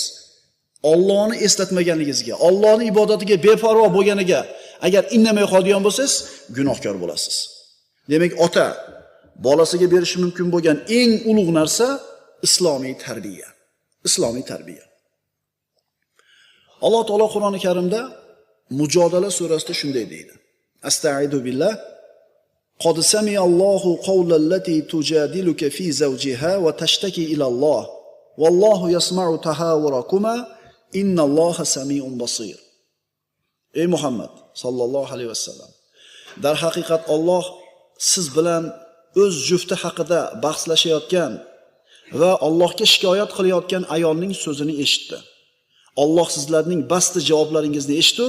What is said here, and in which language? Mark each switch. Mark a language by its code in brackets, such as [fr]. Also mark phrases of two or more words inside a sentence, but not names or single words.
[uz] Allohni eslatmaganligingizga, Allohning ibodatiga beparvo bo'lganiga agar indamay qolgan bo'lsangiz, gunohkor bo'lasiz. Demak, ota bolasiga berishi mumkin bo'lgan eng ulug' narsa islomiy tarbiya. Islomiy tarbiya. Alloh taolo Qur'oni Karimda Mujodala surasida shunday deydi. [ar] أعوذ بالله. قد سمع الله قول التي تجادلك في زوجها وتشتكي إلى الله. والله يسمع تحاوركما إن الله سميع بصير. Ey Muhammad صلى الله عليه وسلم. [uz] Dar haqiqat Alloh siz bilan o'z jufti haqida bahslashayotgan va Allohga shikoyat qilayotgan ayolning so'zini eshitdi. Alloh sizlarning basti javoblaringizni eshitdi.